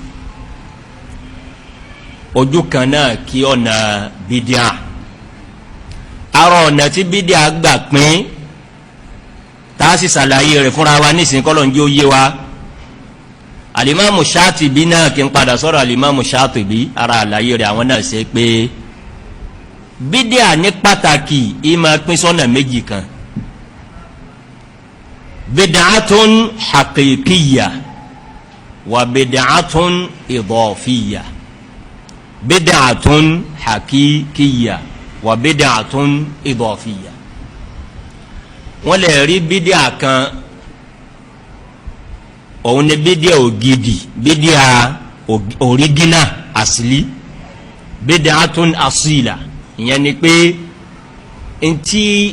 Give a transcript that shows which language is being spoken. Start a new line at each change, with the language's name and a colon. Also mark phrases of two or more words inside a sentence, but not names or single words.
Yoruba: ojú kan náà kí ọ̀nà bídíà arọ ọ̀nà tí bídíà gbà pín tàásì sàlàyé rẹ̀ fúnra wa nísìnyí kọ́lọ̀ ń jẹ́ òye wa alimamu Shatibi náà kí n padà sọ́rọ̀ alimamu Shatibi ara àlàyé rẹ̀ àwọn náà ṣe pé bídíà ní pàtàkì ìmọ̀ pín sọ́nà méjì kan
Arabic: بدعة حقيقية وبدعة إضافية بدعة حقيقية وبدعة إضافية
Yoruba: wọ́n lè rí bídíà kan òun ni bídíà ògidì bídíà original asili
Arabic: بدعة أصيلة
Yoruba: ìyẹn ni pé ntí